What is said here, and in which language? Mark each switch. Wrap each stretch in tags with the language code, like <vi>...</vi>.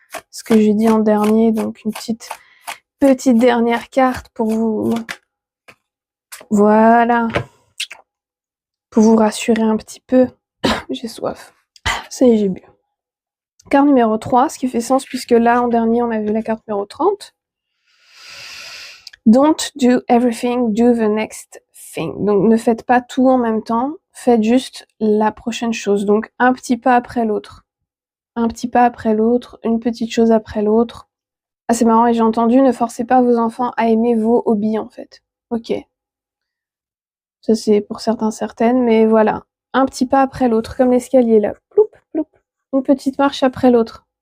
<fr>Ce que j'ai dit en dernier, donc une petite dernière carte pour vous... Voilà. Pour vous rassurer un petit peu. J'ai soif. Ça y est, j'ai bu. Carte numéro 3, ce qui fait sens, puisque là, en dernier, on a vu la carte numéro 30.</fr> <en>Don't do everything, do the next thing.</en> <fr>Donc, ne faites pas tout en même temps, faites juste la prochaine chose. Donc, un petit pas après l'autre. Un petit pas après l'autre, une petite chose après l'autre. Ah, c'est marrant, et j'ai entendu, ne forcez pas vos enfants à aimer vos hobbies, en fait. Ok. Ça, c'est pour certaines, mais voilà. Un petit pas après l'autre, comme l'escalier, là. Ploup, ploup. Une petite marche après l'autre.</fr>